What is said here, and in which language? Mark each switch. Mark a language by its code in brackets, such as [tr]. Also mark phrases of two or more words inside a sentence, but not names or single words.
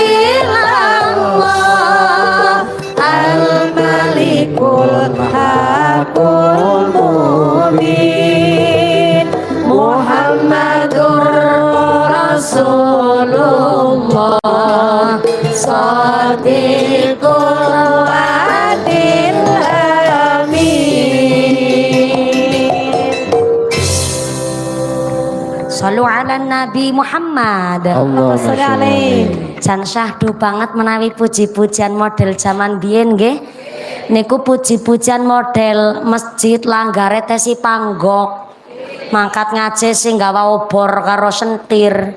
[ar] إلا الله الملك الحق المبين محمد رسول الله صادق الوعد الأمين. صلوا على النبي محمد. اللهم صل عليه. [jv] Jan syahdu banget menawi puji-pujian model zaman biyen nggih. Niku puji-pujian model masjid langgare tesi panggok. Mangkat ngaji sing gawa obor karo sentir.